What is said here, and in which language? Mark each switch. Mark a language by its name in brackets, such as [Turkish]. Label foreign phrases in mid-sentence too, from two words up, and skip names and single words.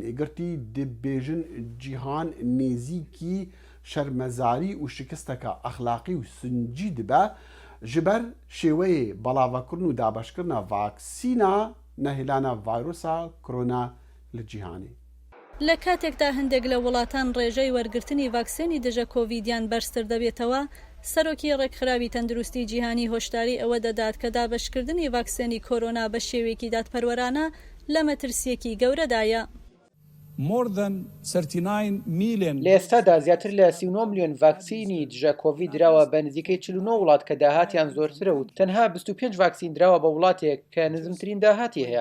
[Kurdish] êgirtî dibêjin cîhan nêzîkî şermezarî û şikisteka exlaqî û sincî dibe ji ber şêweyê belavekirin û dabeşkirina vaksîna nehêlana vîrusa korona li cîhanê. [Central Kurdish] لە کاتێکدا هەندێک لە وڵاتان ڕێژەی وەرگرتنی ڤاکسێنی دژە کۆڤیدیان بەرزتر دەبێتەوە، سەرۆکی ڕێکخراوی تەندروستی جیهانی هۆشداری ئەوە دەدات کە دابەشکردنی ڤاکسێنی کۆرۆنا بە شێوێکی دادپەروەرانە لە مەترسیەکی گەورەدایە. لە ئێستادا زیاتر لە 39 ملیۆن ڤاکسینی دژە کۆڤید دراوە بە نزیکەی 49 وڵات کە داهاتیان زۆرترە و تەنها 25 ڤاکسین دراوە بە وڵاتێک کە نزمترین داهاتی هەیە.